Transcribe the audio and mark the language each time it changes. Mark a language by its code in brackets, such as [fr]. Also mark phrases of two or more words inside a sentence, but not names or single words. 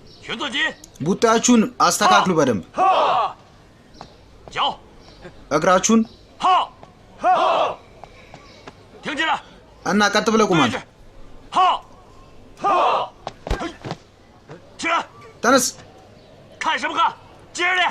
[zh] 裙子紧， [am] ቡታችሁን አስተካክሉ በደንብ [zh] 脚 [am] እግራችሁን [zh] 好，挺起来， [am] እና ቀጥ ብለው ቁማል [zh] 好，起来， [am] ተነስ [zh] 看什么看？接着练。